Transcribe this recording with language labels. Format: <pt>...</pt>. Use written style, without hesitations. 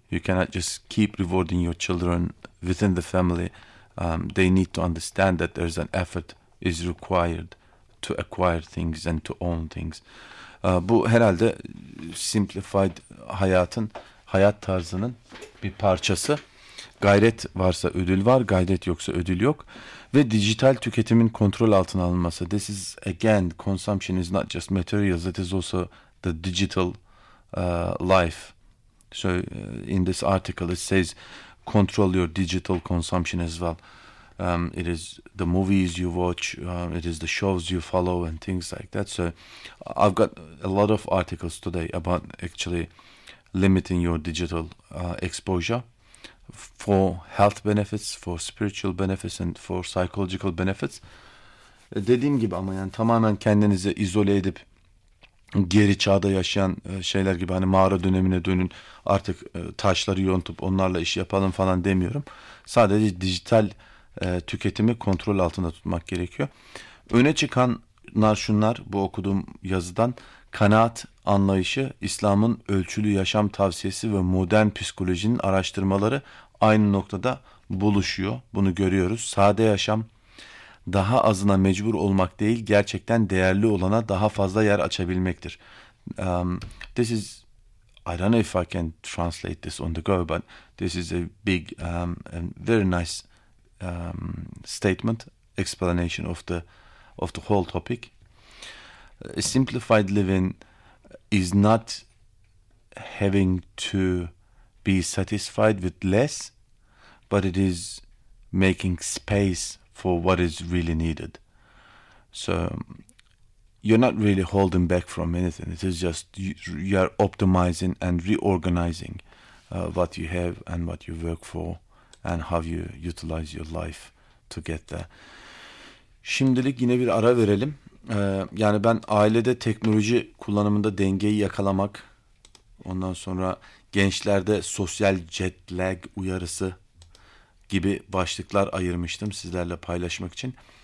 <en>You cannot just keep rewarding your children within the family. They need to understand that there's an effort is required to acquire things and to own things.</en> <tr>Bu herhalde simplified hayatın, hayat tarzının bir parçası. Gayret varsa ödül var, gayret yoksa ödül yok. Ve dijital tüketimin kontrol altına alınması.</tr> <en>This is, again, consumption is not just materials, it is also the digital life. So in this article it says, control your digital consumption as well. It is the movies you watch, it is the shows you follow and things like that. So I've got a lot of articles today about actually limiting your digital exposure for health benefits, for spiritual benefits and for psychological benefits.</en> <tr>Dediğim gibi ama yani tamamen kendinizi izole edip geri çağda yaşayan şeyler gibi hani mağara dönemine dönün artık taşları yontup onlarla iş yapalım falan demiyorum. Sadece dijital tüketimi kontrol altında tutmak gerekiyor. Öne çıkanlar şunlar bu okuduğum yazıdan. Kanaat anlayışı, İslam'ın ölçülü yaşam tavsiyesi ve modern psikolojinin araştırmaları aynı noktada buluşuyor. Bunu görüyoruz. Sade yaşam daha azına mecbur olmak değil, gerçekten değerli olana daha fazla yer açabilmektir.</tr> <en>This is, I don't know if I can translate this on the go, but this is a big and very nice statement, explanation of the whole topic. A simplified living is not having to be satisfied with less, but it is making space for what is really needed. So you're not really holding back from anything. It is just you are optimizing and reorganizing what you have and what you work for and how you utilize your life to get there.</en> <tr>Şimdilik yine bir ara verelim. Yani ben ailede teknoloji kullanımında dengeyi yakalamak, ondan sonra gençlerde sosyal jet lag uyarısı gibi başlıklar ayırmıştım sizlerle paylaşmak için.</tr>